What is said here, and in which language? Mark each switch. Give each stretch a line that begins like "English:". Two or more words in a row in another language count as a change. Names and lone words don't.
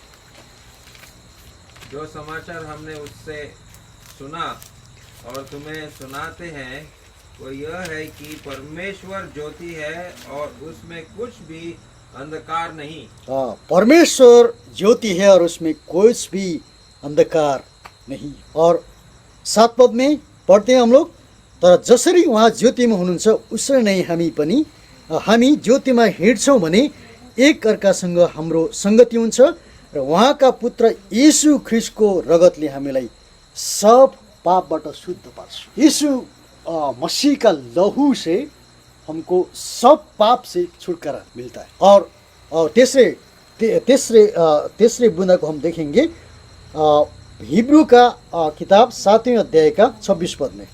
Hindi: जो समाचार हमने उससे सुना और तुम्हें सुनाते हैं वो यह है कि परमेश्वर ज्योति है और उसमें कुछ भी अंधकार नहीं। परमेश्वर ज्योति है और उसमें कुछ भी अंधकार नहीं। और 7 में पढ़ते हैं हम लोग,
Nepali: तर जसरी उहाँ ज्योतिमा हुनुहुन्छ उसरी नै हामी पनि हामी ज्योतिमा हिँड्छौँ भने एक अर्कासँग हाम्रो सङ्गति हुन्छ र उहाँका पुत्र यीशु ख्रिस्टको रगतले हामीलाई सब पापबाट शुद्ध पार्छ।
Hindi: यीशु मसीह का लहू से हमको सब पाप से छुटकारा मिलता है। और तीसरे बुंदा को हम देखेंगे हिब्रू का किताब 7वें अध्याय का 26 पद में।